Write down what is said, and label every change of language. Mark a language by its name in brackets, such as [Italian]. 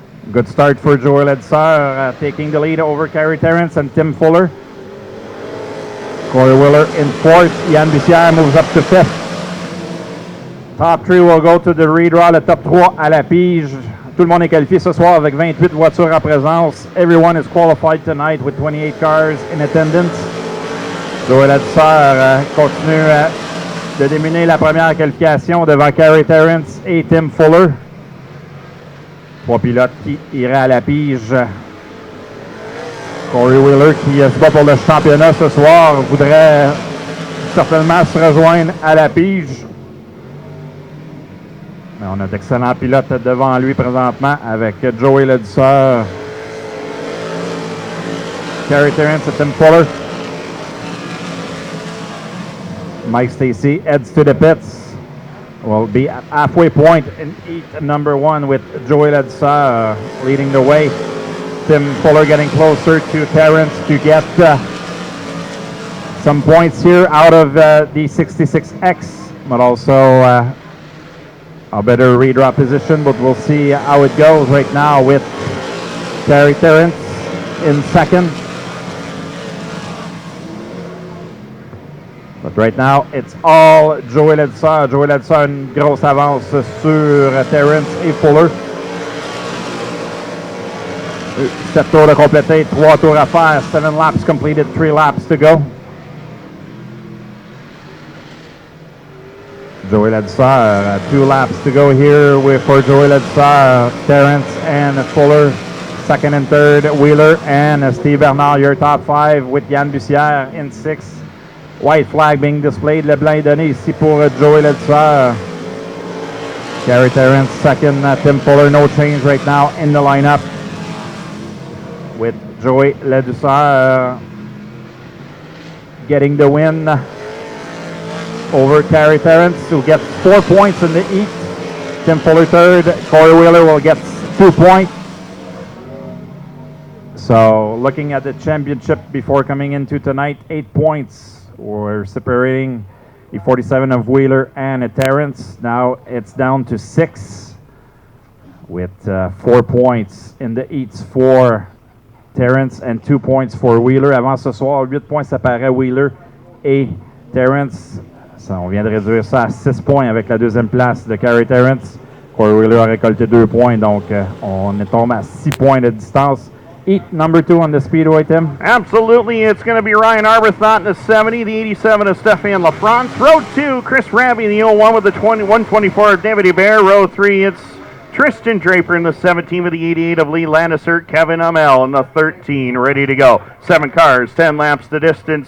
[English] Good start for Joel Edsar, taking the lead over Carrie Terrence and Tim Fuller. Corey Wheeler in 4th. Yann Bussière moves up to 5th. Top 3 will go to the redraw, [French] le top 3 à la pige. Tout le monde est qualifié ce soir avec 28 voitures en présence. [English] Everyone is qualified tonight with 28 cars in attendance. [French] Joel Edsar continue de dominer la première qualification devant Carrie Terrence et Tim Fuller. 3 pilotes qui iraient à la pige. Corey Wheeler, qui se bat pour le championnat ce soir, voudrait certainement se rejoindre à la pige. Mais on a d'excellents pilotes devant lui présentement avec Joey Ledusser, Carrie Terrence et Tim Fuller. [English] Mike Stacy heads to the pits. Will be at halfway point in heat number 1 with Joey Ledusser leading the way. Tim Fuller getting closer to Terrence to get some points here out of the 66X, but also a better redraw position, but we'll see how it goes right now with Carrie Terrence in 2nd. But right now, it's all Joey Ledser. [French] Joey Ledser a une grosse avance sur Terrence et Fuller. 7 tours de compléter, 3 tours à faire. [English] 7 laps completed, 3 laps to go. Joey Ledser, 2 laps to go here for Joey Ledser. Terrence and Fuller, second and third. Wheeler and Steve Bernard, your top 5 with Yann Bussière in 6th. White flag being displayed. [French] Le blanc est donné ici pour Joey Ledser. [English] Gary Terrence second. Tim Fuller, no change right now in the lineup with Joey Ledser getting the win over Gary Terrence, who gets 4 points in the East. Tim Fuller third. Corey Wheeler will get 2 points. So looking at the championship before coming into tonight, 8 points. We're separating the 47 of Wheeler and Terrence. Now it's down to 6 with 4 points in the Eats for Terrence and 2 points for Wheeler. [French] Avant ce soir, 8 points séparaient Wheeler et Terrence. Ça, on vient de réduire ça à 6 points avec la deuxième place de Gary Terrence. Corey Wheeler a récolté 2 points, donc on est tombé à 6 points de distance. [English] Heat number 2 on the Speedway, Tim? Absolutely. It's going to be Ryan Arbuthnot in the 70, the 87 of Stefan LaFrance. Row 2, Chris Raby in the 01 with the 124 of David Hebert. Row 3, it's Tristan Draper in the 17 with the 88 of Lee Lannister. Kevin Amell in the 13, ready to go. 7 cars, 10 laps the distance.